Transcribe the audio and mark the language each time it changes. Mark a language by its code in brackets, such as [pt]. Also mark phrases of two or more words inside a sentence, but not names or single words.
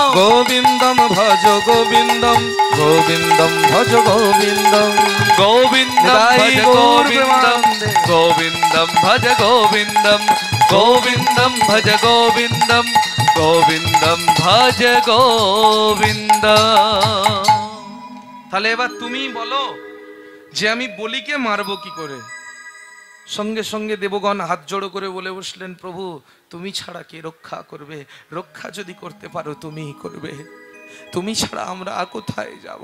[sa] গোবিন্দম ভজ গোবিন্দম গোবিন্দম ভজ গোবিন্দম গোবিন্দম ভজ গোবিন্দম গোবিন্দম ভজ গোবিন্দম গোবিন্দম ভজ গোবিন্দম গোবিন্দম ভজ গোবিন্দম। [bn] তাহলে এবার তুমি বলো যে আমি বলিকে মারবো কি করে? সঙ্গে সঙ্গে দেবগণ হাত জোড়ো করে বলে বসলেন, প্রভু তুমি ছাড়া কে রক্ষা করবে? রক্ষা যদি করতে পারো তুমিই করবে, তুমি ছাড়া আমরা কোথায় যাব?